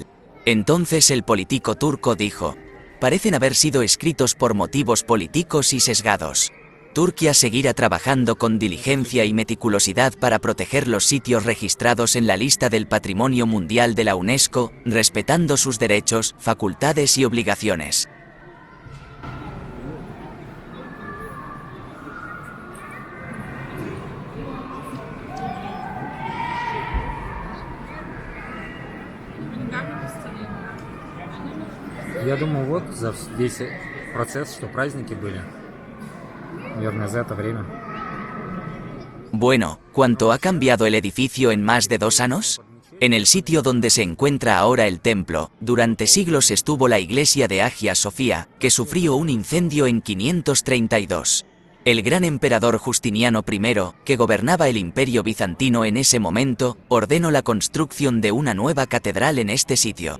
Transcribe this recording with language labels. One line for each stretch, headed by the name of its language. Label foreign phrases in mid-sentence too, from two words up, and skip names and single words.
Spanish: Entonces el político turco dijo: parecen haber sido escritos por motivos políticos y sesgados. Turquía seguirá trabajando con diligencia y meticulosidad para proteger los sitios registrados en la lista del Patrimonio Mundial de la UNESCO, respetando sus derechos, facultades y obligaciones.
Russian: Я думаю, вот за весь процесс, что праздники были. Наверное, за это время.
Spanish: Bueno, ¿cuánto ha cambiado el edificio en más de 2 años? En el sitio donde se encuentra ahora el templo, durante siglos estuvo la iglesia de Hagia Sofía, que sufrió un incendio en 532. El gran emperador Justiniano I, que gobernaba el imperio bizantino en ese momento, ordenó la construcción de una nueva catedral en este sitio.